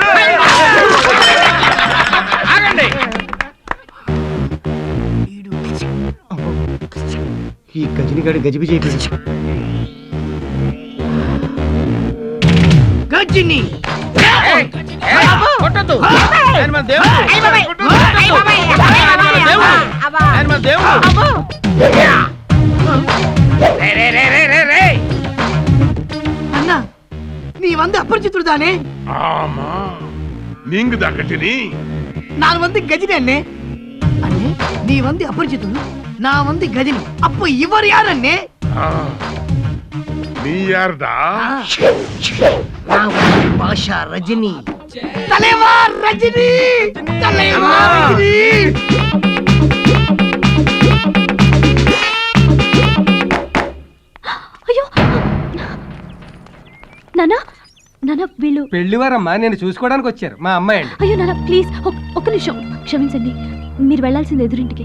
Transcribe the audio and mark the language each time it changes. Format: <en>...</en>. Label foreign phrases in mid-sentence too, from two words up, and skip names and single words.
<te>ఆగండి. ఈ గజనిగాడు గజిబిజి అయిపోయింది. గజిని కొట్టద్దు.</te> <ta>அண்ணா, நீ வந்து அபரிச்சித்துடு தானே? ஆமா, நீங்க தான் கட்டினி. நான் வந்து கஜினி அண்ணே. அண்ணே, நீ வந்து அபரிச்சித்துடு, நான் வந்து கஜினி. அப்ப இவர் யார் அண்ணே? நீ யார்டா? நான் பாஷா ரஜினி. தலைவா ரஜினி, தலைவா ரஜினி.</ta> <te>అయ్యో నానా, నానా వీళ్ళు పెళ్లివారమ్మా, నేను చూసుకోవడానికి వచ్చారు. మా అమ్మాయి అండి. అయ్యో నానా ప్లీజ్ ఒక్క నిమిషం క్షమించండి. మీరు వెళ్ళాల్సింది ఎదురింటికి.</te>